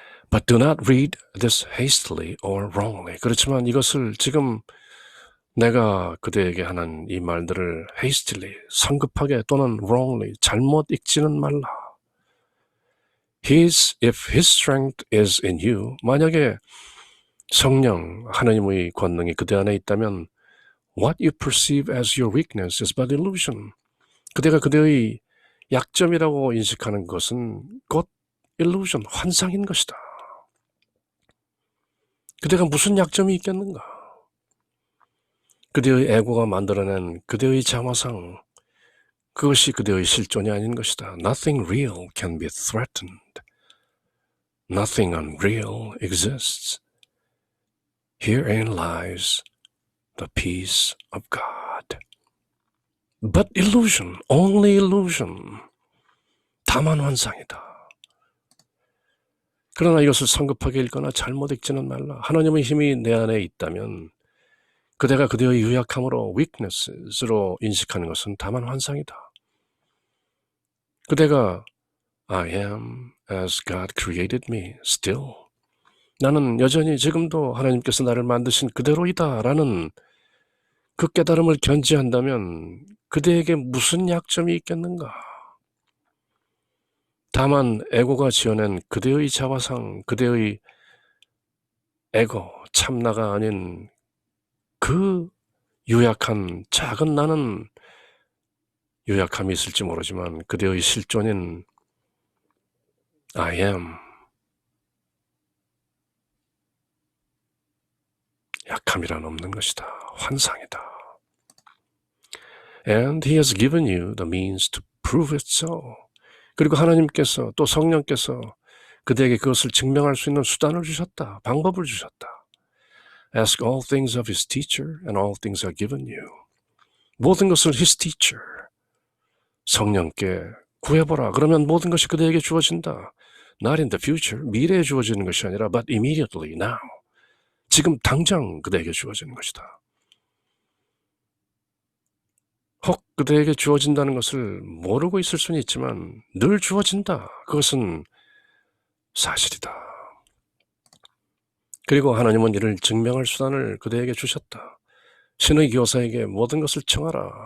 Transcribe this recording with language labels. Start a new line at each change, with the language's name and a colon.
English: But do not read this hastily or wrongly.
Korean: 그렇지만 이것을 지금 내가 그대에게 하는 이 말들을 hastily, 성급하게 또는 wrongly, 잘못 읽지는 말라.
English: If his strength is in you,
Korean: 만약에 성령, 하나님의 권능이 그대 안에 있다면
English: what you perceive as your weakness is but illusion.
Korean: 그대가 그대의 약점이라고 인식하는 것은 곧 illusion, 환상인 것이다. 그대가 무슨 약점이 있겠는가? 그대의 에고가 만들어낸 그대의 자화상, 그것이 그대의 실존이 아닌 것이다.
English: Nothing real can be threatened. Nothing unreal exists. Herein lies the peace of God. But illusion, only illusion.
Korean: 다만 환상이다. 그러나 이것을 성급하게 읽거나 잘못 읽지는 말라. 하나님의 힘이 내 안에 있다면 그대가 그대의 유약함으로 weakness로 인식하는 것은 다만 환상이다. 그대가
English: I am as God created me still.
Korean: 나는 여전히 지금도 하나님께서 나를 만드신 그대로이다 라는 그 깨달음을 견지한다면 그대에게 무슨 약점이 있겠는가? 다만 에고가 지어낸 그대의 자화상, 그대의 에고, 참나가 아닌 그 유약한 작은 나는 유약함이 있을지 모르지만 그대의 실존인
English: I am
Korean: 약함이란 없는 것이다. 환상이다.
English: And He has given you the means to prove it so.
Korean: 그리고 하나님께서 또 성령께서 그대에게 그것을 증명할 수 있는 수단을 주셨다. 방법을 주셨다.
English: Ask all things of His teacher and all things are given you.
Korean: 모든 것을
English: His teacher,
Korean: 성령께 구해보라. 그러면 모든 것이 그대에게 주어진다.
English: Not in the future,
Korean: 미래에 주어지는 것이 아니라
English: but immediately now.
Korean: 지금 당장 그대에게 주어지는 것이다. 혹 그대에게 주어진다는 것을 모르고 있을 수는 있지만 늘 주어진다. 그것은 사실이다. 그리고 하나님은 이를 증명할 수단을 그대에게 주셨다. 신의 교사에게 모든 것을 청하라.